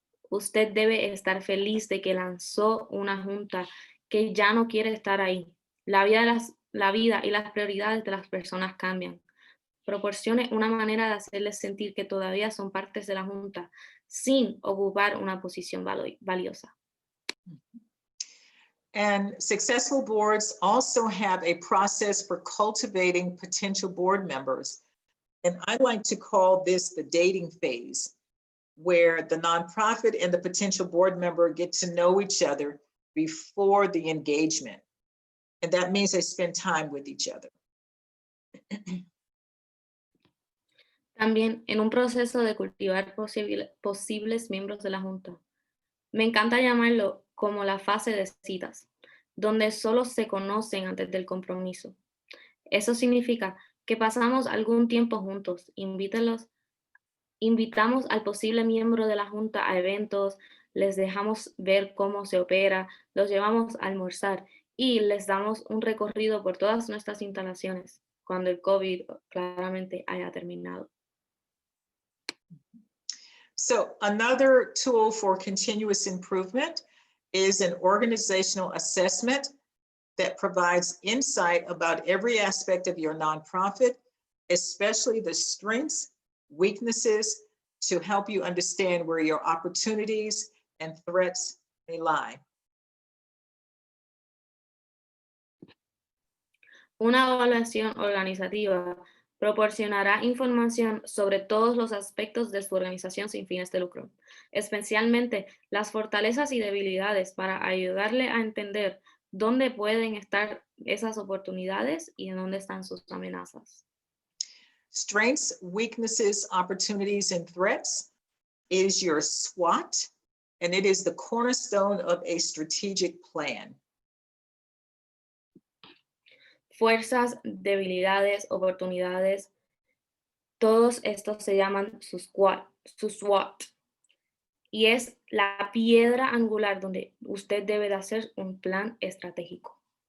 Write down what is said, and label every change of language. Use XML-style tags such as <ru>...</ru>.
<es>Usted debe estar feliz de que lanzó una junta que ya no quiere estar ahí. La vida y las prioridades de las personas cambian. Proporcione una manera de hacerles sentir que todavía son partes de la junta sin ocupar una posición valiosa.</es> <en>And successful boards also have a process for cultivating potential board members. And I like to call this the dating phase, where the nonprofit and the potential board member get to know each other before the engagement. And that means they spend time with each other.</en> <es>También en un proceso de cultivar posibles miembros de la junta. Me encanta llamarlo como la fase de citas, donde solo se conocen antes del compromiso. Eso significa que pasamos algún tiempo juntos, invitamos al posible miembro de la junta a eventos, les dejamos ver cómo se opera, los llevamos a almorzar y les damos un recorrido por todas nuestras instalaciones cuando el COVID claramente haya terminado.</es> <en>So another tool for continuous improvement is an organizational assessment that provides insight about every aspect of your nonprofit, especially the strengths, weaknesses, to help you understand where your opportunities and threats may lie.</en> <es>Una evaluación organizativa proporcionará información sobre todos los aspectos de su organización sin fines de lucro, especialmente las fortalezas y debilidades para ayudarle a entender dónde pueden estar esas oportunidades y en dónde están sus amenazas.</es> <en>Strengths, weaknesses, opportunities, and threats is your SWOT, and it is the cornerstone of a strategic plan.</en> <es>Fuerzas, debilidades, oportunidades, todos estos se llaman su SWOT. Y es la piedra angular donde usted debe de hacer un plan estratégico.</es>